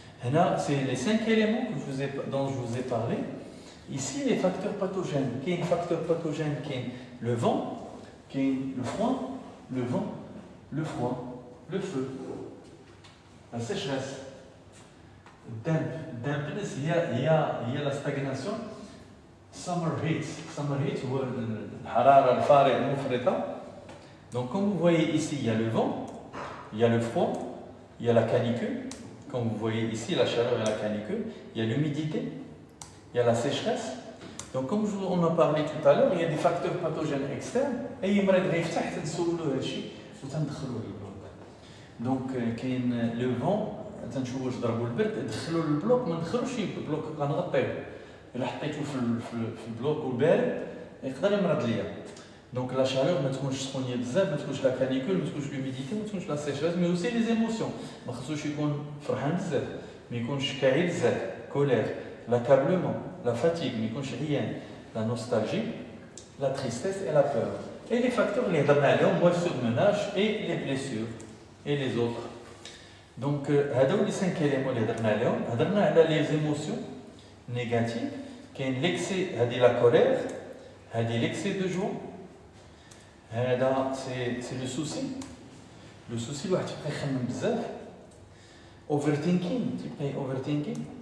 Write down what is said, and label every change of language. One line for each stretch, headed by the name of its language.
French: Là, c'est les 5 éléments dont je vous ai parlé. Ici, les facteurs pathogènes. Qui est un facteur pathogène? Qui est le vent, qui est le froid, le vent, le froid, le feu, la sécheresse. Dampness, il y a la stagnation.
English: Summer heat
Arabic: هو الحرارة الفارغة المفرطة.
French: Donc comme vous voyez ici, il y a le vent, il y a le froid, il y a la canicule. Comme vous voyez ici, la chaleur et la canicule. Il y a l'humidité, il y a la sécheresse. Donc comme on a parlé tout à l'heure, il y a des facteurs pathogènes externes. Et il
Arabic: مريض غيفتح تنسولو هادشي وتندخلوه للبلوك.
French: Donc كاين le vent.
Arabic: تنشوفوا واش ضربوا البرد دخلوا للبلوك ما ندخلوش البلوك غنغطيوه الا حطيتو في البلوك وبارد يقدر يمرض ليا دونك لا شالور ما تكونش سخونيه بزاف ما تكونش لا كانيكول ما تكونش لوميديتي ما تكونش لا سيشاز مي اوسي لي زيموسيون ما خصوش يكون فرحان بزاف ما يكونش كاعي بزاف كولير لاكابلومون لا فاتيغ ما يكونش عيان لا نوستالجي لا تريستيس اي لا بور اي لي فاكتور اللي هضرنا عليهم هو السورمناج اي لي بليسيور اي لي زوطر.
French: Donc, les 5 éléments que nous avons les émotions négatives, qui est l'excès, la colère, l'excès de joie, c'est le souci. Le souci, c'est overthinking.